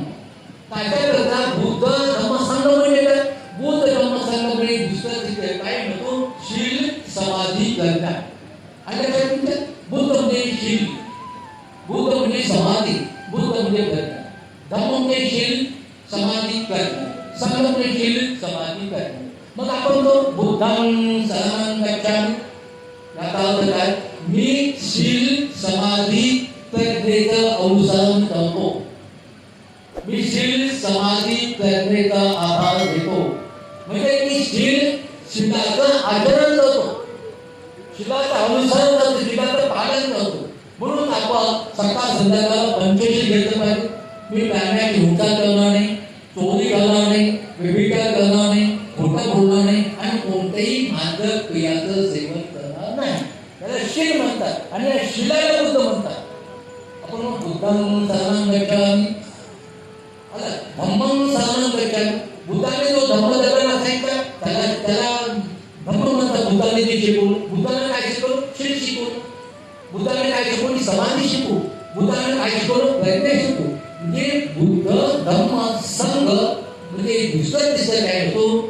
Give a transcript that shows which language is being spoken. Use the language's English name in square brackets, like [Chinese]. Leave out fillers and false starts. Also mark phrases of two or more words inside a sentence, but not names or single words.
[Marathi] त्याच्या प्रकार बुद्ध धम्मसंघ म्हणजे बुद्ध धम्मसंघ म्हणजे दुसरं तिथे काय म्हणतो, शील, समाधी, प्रज्ञा. आणि बुद्ध म्हणजे शील, बुद्ध म्हणजे समाधी, बुद्ध म्हणजे प्रज्ञा. धम्म म्हणजे शील, समाधी, प्रज्ञा. संघ म्हणजे शील, समाधी, प्रज्ञा. मग आपण तो [Pali] बुद्धां शरणं गच्छामि, [Marathi] याचा अर्थ काय, मी शील, समाधी, प्रज्ञेचं अनुसरण करतो. मी शील समाधी प्रज्ञेचा आधार घेतो. म्हणजे मी शिलाचं आचरण करतो, शिलाचं अनुसरण करतो, शिलाचं पालन करतो. म्हणून आपण सकाळ संध्याकाळ पंचशील घेतलं पाहिजे. मी प्राण्याची हुंडा करणार नाही, चोरी करणार नाही, व्यभिचार करणार नाही, खोटं बोलणार नाही आणि कोणत्याही मादक क्रियाचं सेवन करणार नाही. त्याला शील म्हणतात आणि या शिलाला बुद्ध म्हणतात. [Pali] आपण बुद्धांना शरणं गच्छामि, धम्मं शरणं गच्छामि. [Marathi] बुद्धाने जो धम्म जगाला सांगितला त्याला धम्म म्हणतात. बुद्धाने जे शिकवलं, बुद्धाने काय शिकवलं? शील शिकवलं. बुद्धाने काय शिकवली? समाधी शिकवू. बुद्धाने काय शिकवलं? प्रज्ञा शिकवू. म्हणजे बुद्ध धम्म संघ म्हणजे दुसरं तिसरं काय होतो?